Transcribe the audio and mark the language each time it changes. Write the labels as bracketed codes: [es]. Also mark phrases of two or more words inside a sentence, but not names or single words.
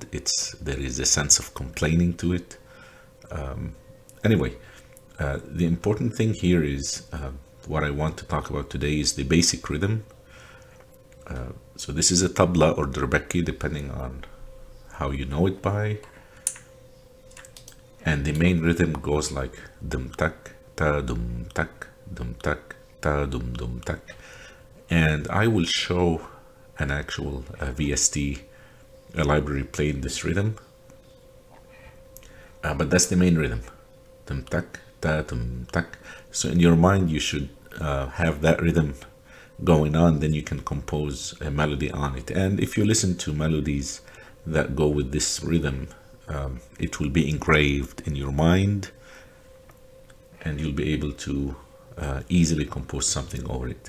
[en] There is a sense of complaining to it. Anyway, the important thing here is what I want to talk about today is the basic rhythm. So this is a tabla or durbeki, depending on how you know it by. And the main rhythm goes like dum tak, ta dum tak, dum tak, ta dum dum tak. And I will show an actual VST library playing this rhythm. But that's the main rhythm. Dum tak, ta dum tak. So in your mind you should have that rhythm going on, then you can compose a melody on it. And if you listen to melodies that go with this rhythm, it will be engraved in your mind and you'll be able to easily compose something over it.